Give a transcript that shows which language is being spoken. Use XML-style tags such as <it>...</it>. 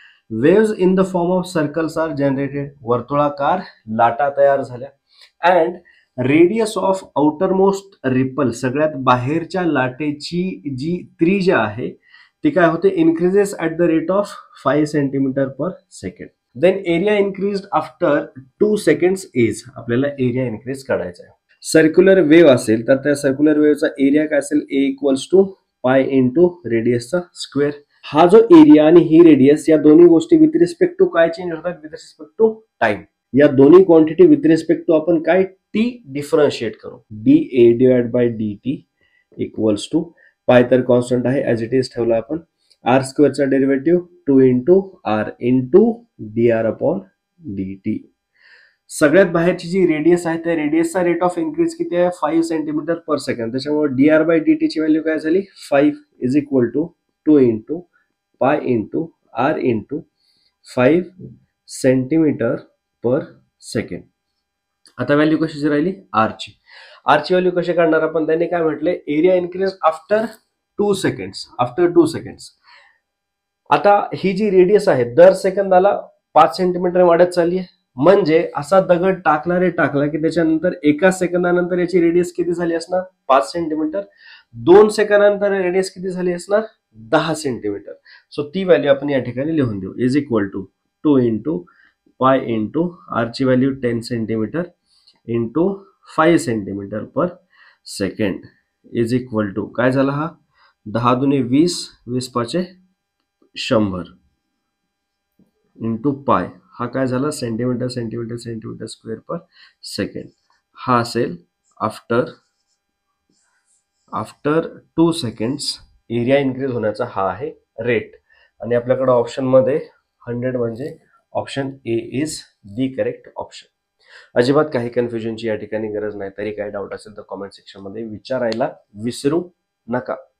<en>Waves in the form of circles are generated.</en> <mr>वर्तुळाकार लाटा तयार झाल्या.</mr> <en>And radius of outermost ripple.</en> <mr>सगळ्यात बाहेरच्या लाटेची जी त्रिज्या आहे ती काय होते?</mr> <en>Increases at the rate of 5 centimetre per second. Then area increase after 2 seconds is.</en> <mr>आपल्याला एरिया इन्क्रीज करायचा आहे. सर्क्युलर वेव्ह असेल तर त्या सर्क्युलर वेव्हचा एरिया काय असेल? ए equals to pi into रेडियसचा square. हा जो एरिया आणि ही रेडियस या दोन्ही गोष्टी विथ रिस्पेक्ट टू काय चेंज होतात? With respect to time. या दोन्ही क्वांटिटी विथ रिस्पेक्ट टू आपण काय टी डिफरन्शिएट करू. D A divide by D T equals to पाय तर कॉन्स्टंट आहे ऍज इट इज ठेवला आपण. R स्क्वेअरचा derivative 2 into R into D R upon D T. सगळ्यात बाहेरची जी रेडियस आहे त्या रेडियसचा रेट ऑफ इन्क्रीज किती आहे? 5 सेंटीमीटर पर सेकंड. त्याच्यामुळे D R bye D T ची व्हॅल्यू काय झाली?</mr> <en>5 is equal to 2 into pi into r into 5 centimetre per second.</en> <mr>आता व्हॅल्यू कशाची राहिली? आरची. आरची व्हॅल्यू कशी काढणार आपण? त्यांनी काय म्हटले?</mr> <en>Area increase after 2 seconds. After 2 seconds.</en> <mr>आता ही जी रेडियस आहे दर सेकंदाला 5 सेंटीमीटर वाढत चालली आहे. म्हणजे असा दगड टाकला की त्याच्यानंतर एका सेकंदानंतर याची रेडियस किती झाली असणार? 5 सेंटीमीटर. 2 सेकंदानंतर रेडियस किती झाली असणार? 10 सेंटीमीटर. सो ती व्हॅल्यू आपण या ठिकाणी लिहून देऊ. Is equal to 2 into pi into Archi value 10 centimetre into 5 centimetre per second is equal to काय झाला? हा 10 दुने 20, 20 पाचे 100 इंटू पाय. हा काय झाला?</mr> <en>Centimetre centimetre centimetre square per second.</en> <mr>हा असेल आफ्टर 2 सेकंड्स एरिया इन्क्रीज होण्याचा हा आहे रेट. आणि आपल्याकडे ऑप्शन मध्ये 100 म्हणजे</mr> <en>Option A is the correct option.</en> <mr>अजिबात काही कन्फ्युजनची या ठिकाणी गरज नाही. तरी काही डाऊट असेल तर कॉमेंट सेक्शन मध्ये विचारायला विसरू नका.</mr>